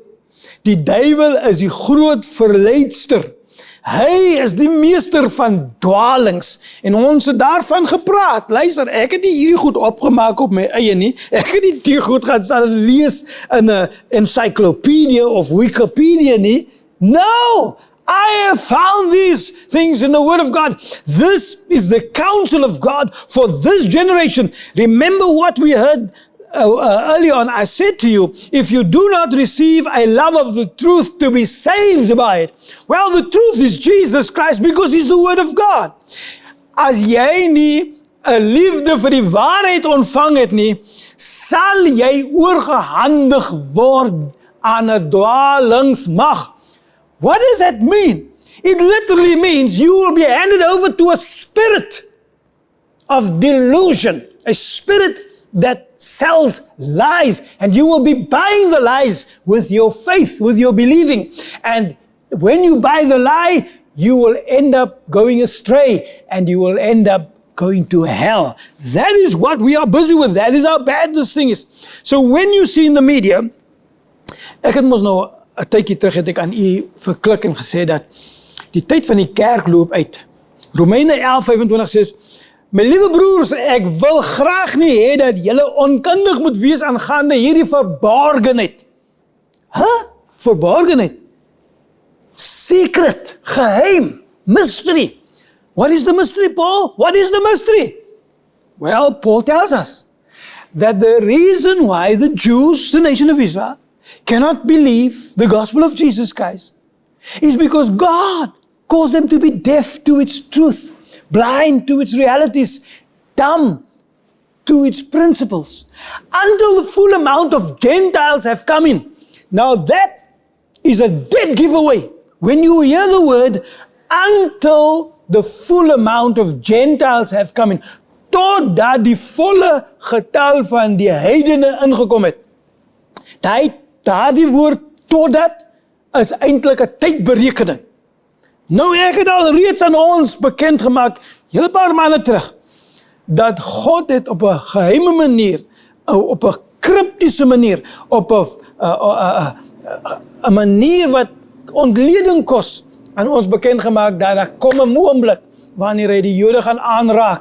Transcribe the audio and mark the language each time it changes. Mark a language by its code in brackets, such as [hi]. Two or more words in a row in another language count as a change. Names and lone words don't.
[af] Die duiwel is die groot verleidster. Hy is die meester van dwalings. En ons het daarvan gepraat. Luister, ek het nie hierdie goed opgemaak op my eie nie. Ek het nie die goed gaan staan lees in 'n encyclopedia of Wikipedia nie. [en] No! I have found these things in the Word of God. This is the counsel of God for this generation. Remember what we heard earlier on. I said to you, if you do not receive a love of the truth to be saved by it, well, the truth is Jesus Christ because He's the Word of God. [af] As jy nie 'n liefde vir die waarheid ontvang het nie, sal jy oorgehandig word aan 'n dwalingsmag. [en] What does that mean? It literally means you will be handed over to a spirit of delusion, a spirit that sells lies, and you will be buying the lies with your faith, with your believing. And when you buy the lie, you will end up going astray, and you will end up going to hell. That is what we are busy with. That is how bad this thing is. So when you see in the media, [af] ek het mos nou 'n tydjie terug het ek aan u verklik en gesê dat die tyd van die kerk loop uit. Romeine 11:25 sê, my liewe broers, ek wil graag nie hê dat julle onkundig moet wees aangaande hierdie verborgenheid. Verborgenheid? Secret, geheim, [en] mystery. What is the mystery, Paul? What is the mystery? Well, Paul tells us that the reason why the Jews, the nation of Israel, cannot believe the gospel of Jesus Christ is because God caused them to be deaf to its truth, blind to its realities, dumb to its principles, until the full amount of Gentiles have come in. Now that is a dead giveaway. When you hear the word, until the full amount of Gentiles have come in, [af] totdat die volle getal van die heidene ingekom het. Daardie woord totdat is eintlik 'n tydberekening. Nou ek het al reeds aan ons bekend gemaak, hele paar maande terug, dat God het op 'n geheime manier, op 'n kriptiese manier, op 'n manier wat ontleding kos, aan ons bekend gemaak dat daar kom 'n oomblik wanneer hy die Jode gaan aanraak.